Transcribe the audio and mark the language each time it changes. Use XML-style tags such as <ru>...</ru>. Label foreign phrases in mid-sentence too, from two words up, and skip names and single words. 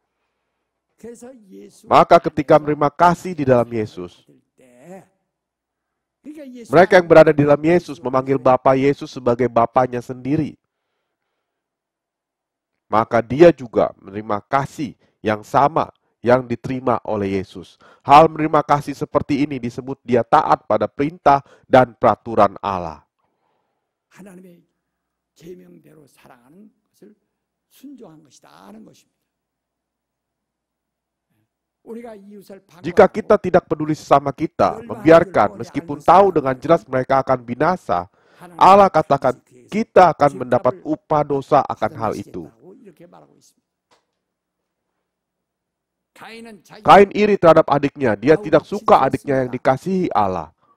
<id>Maka ketika menerima kasih di dalam Yesus, mereka yang berada di dalam Yesus memanggil Bapa Yesus sebagai Bapanya sendiri. Maka dia juga menerima kasih yang sama yang diterima oleh Yesus. Hal menerima kasih seperti ini disebut dia taat pada perintah dan peraturan Allah.</id> <ko>하나님의 계명대로 사랑하는 것을 순종한 것이다 하는 것입니다.</ko> <id>Jika kita tidak peduli sesama kita, membiarkan meskipun tahu dengan jelas mereka akan binasa, Allah katakan kita akan mendapat upah dosa akan hal itu. Kain iri terhadap adiknya, dia tidak suka adiknya yang dikasihi Allah.</id>